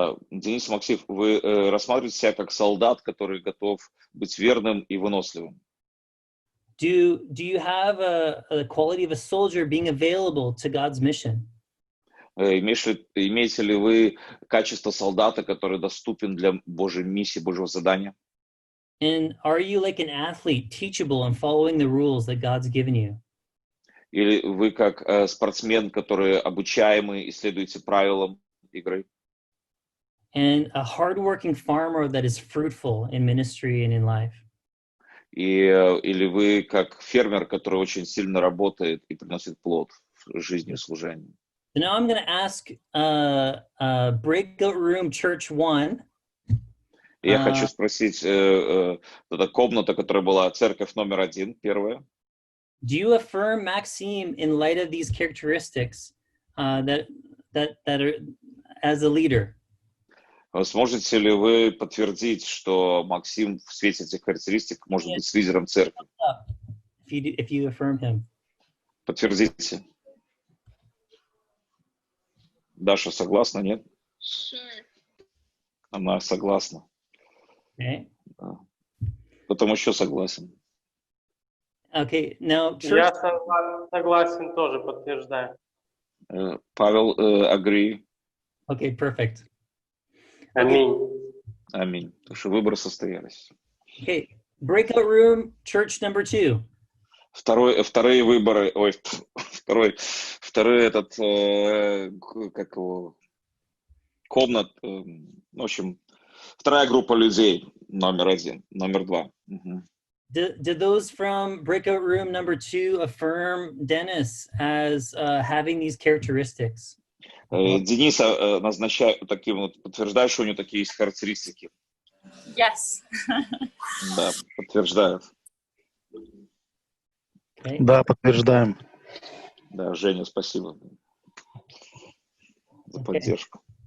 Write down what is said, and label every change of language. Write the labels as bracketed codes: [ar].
[ru] Денис и Максим, вы рассматриваете себя как солдат, который готов быть верным и выносливым? [en] Do you have a quality of a soldier being available to God's mission? [ru] Имеете ли вы качество солдата, который доступен для Божьей миссии, Божьего задания? [en] And are you like an athlete, teachable and following the rules that God's given you? [ru] Или вы как спортсмен, который обучаемый и следуете правилам игры? [en] And a hardworking farmer that is fruitful in ministry and in life? [ru] Или вы как фермер, который очень сильно работает и приносит плод в жизни и служении? [en] So now I'm going to ask Breakout Room Church 1. [ru] Я хочу спросить, эта комната, которая была церковь номер 1, первая. [en] Do you affirm Maxime in light of these characteristics that are as a leader? [ru] Сможете ли вы подтвердить, что Максим в свете этих характеристик может быть лидером церкви? [en] If you affirm him. [ru] Подтвердите. Даша согласна, нет? [en] Sure. [ru] Она согласна. [en] Okay. [ru] Потом еще согласен. [en] Okay, now church... [ru] Я согласен тоже, подтверждаю. Павел, [en] agree. Okay, perfect. [ru] Аминь. Аминь. Потому что выборы состоялись. [en] Okay, Breakout Room Church number 2. [ru] Вторые выборы, второй этот, как его, комнат, в общем, Вторая группа людей, номер один, номер два. [en] Did those from breakout room number 2 affirm Dennis as having these characteristics? [ru] Дениса назначают таким вот, подтверждают, что у него такие есть характеристики. [en] Yes. [ru] Да, подтверждают. [en] Okay. [ru] Да, подтверждаем. Да, Женя, спасибо за поддержку.